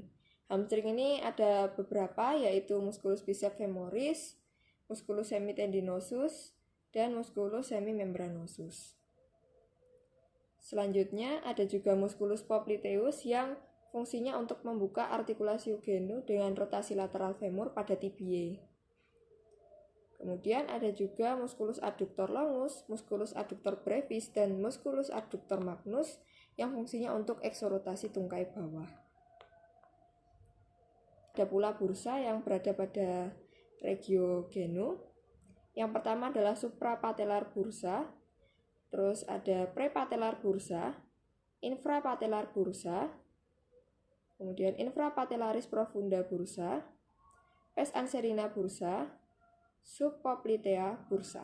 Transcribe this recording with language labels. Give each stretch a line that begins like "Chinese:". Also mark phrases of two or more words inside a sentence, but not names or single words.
Indonesian: Hamstring ini ada beberapa, yaitu
Latin: musculus biceps femoris, musculus semitendinosus,
Indonesian: dan
Latin: musculus semimembranosus.
Indonesian: Selanjutnya ada juga
Latin: musculus popliteus
Indonesian: yang fungsinya untuk membuka artikulasio-genu dengan rotasi lateral femur pada tibiae. Kemudian ada juga
Latin: musculus adductor longus, musculus adductor brevis,
Indonesian: dan
Latin: musculus adductor magnus
Indonesian: yang fungsinya untuk eksorotasi tungkai bawah. Ada pula bursa yang berada pada regiogenu. Yang pertama adalah
English: suprapatellar bursa,
Indonesian: terus ada
English: prepatellar bursa, infrapatellar bursa,
Indonesian: kemudian
Latin: infrapatellaris profunda bursa, pes anserina bursa, subpoplitea bursa.